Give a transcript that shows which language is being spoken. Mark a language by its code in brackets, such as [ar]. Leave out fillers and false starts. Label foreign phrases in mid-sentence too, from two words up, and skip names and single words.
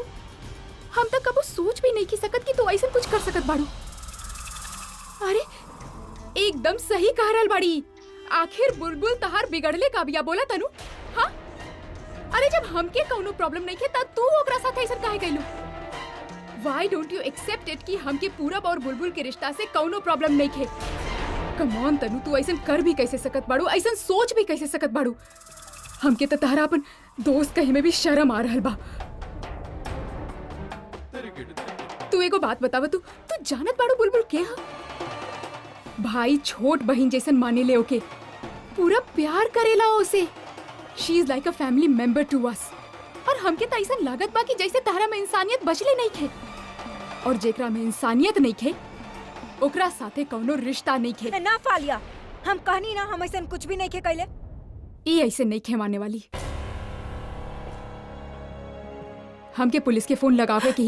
[bho] हम तो कबो सोच भी नहीं की सकत कि तू ऐसन कुछ कर सकत बाड़ू। अरे एकदम सही कह रहल बाड़ी। आखिर बुलबुल तहार बिगड़ले का बिया बोला तनु? हाँ, अरे जब हमके कौनो प्रॉब्लम नहीं थे तब तू ओकरा साथे ऐसन काहे कैलू? [en] Why don't you accept it [bho] कि हमके पूरब और बुलबुल के रिश्ता से कौनो प्रॉब्लम नहीं थे? [en] Come on [bho] तनु, तू ऐसन कर भी कैसे सकत बाड़ू, ऐसन सोच भी कैसे सकत बाड़ू? हमके तो तहरा अपन दोस्त कहे में भी शर्म आ रहल बा। तू एगो बात बतावा, तू जानत बाड़ू बुलबुल के हा? भाई छोट बहन जैसन माने ले ओके, पूरा प्यार करेला ओसे। [en] she is like a family member to us. [bho] और हमके तो ऐसा लागत बा कि जैसे तहरा में इंसानियत बचले नहीं खे, और जेकरा में इंसानियत नहीं खे ओकरा साथे कौनो रिश्ता नहीं खे। ना फालिया, हम कहनी ना हम ऐसा कुछ भी नहीं खे कैले। ये ऐसे नहीं खे माने वाली। हमके पुलिस के फोन लगावे के ही